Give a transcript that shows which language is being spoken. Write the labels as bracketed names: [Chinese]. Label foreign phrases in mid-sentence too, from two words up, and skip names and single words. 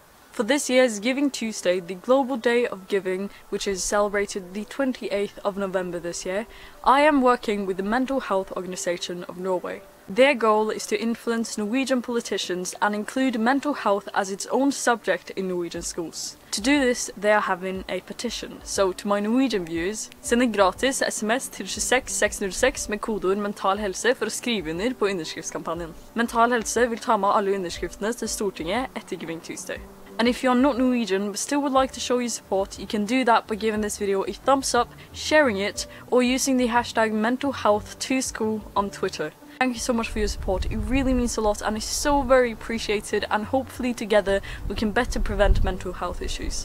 [English] For this year's Giving Tuesday, the Global Day of Giving, which is celebrated the 28th of November this year, I am working with the Mental Health Organization of Norway. Their goal is to influence Norwegian politicians and include mental health as its own subject in Norwegian schools. To do this, they are having a petition. So, to my Norwegian viewers, [Norwegian] send en gratis SMS til 26606 med kodeord mental helse for å skrive under på underskriftskampanjen. Mental Helse vil ta med alle underskriftene til Stortinget etter Giving Tuesday. [English] And if you're not Norwegian but still would like to show your support, you can do that by giving this video a thumbs up, sharing it, or using the hashtag mentalhealth2school on Twitter. Thank you so much for your support, it really means a lot and is so very appreciated, and hopefully together we can better prevent mental health issues.